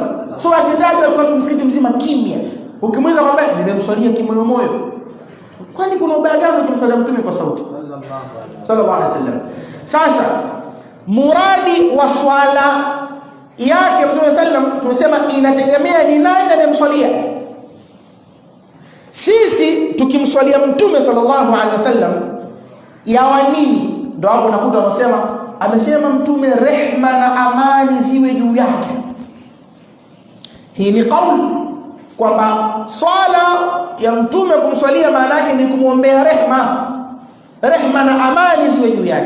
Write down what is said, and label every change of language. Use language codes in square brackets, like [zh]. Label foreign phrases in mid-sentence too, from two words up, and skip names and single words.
[sw] So akitaja kwa msikiti mzima kimya, ukimweza kwamba nimemswalia kimoyo moyo, kwani kuna ubaya gani kumswalia mtume kwa sauti [ar] صلى الله عليه وسلم? [sw] Sasa muradi wa swala yake mtume sallam, tumesema inategemea ni nani amemswalia. Sisi tukimswalia mtume [ar] صلى الله عليه وسلم [sw] yawa nini? Ndio hapo nakuta wanasema amesema mtume rehma na amani ziwe juu yake. Hii ni kauli kwamba swala ya mtume kumswalia maana yake ni kumwombea rehma na amani ziwe juu yake.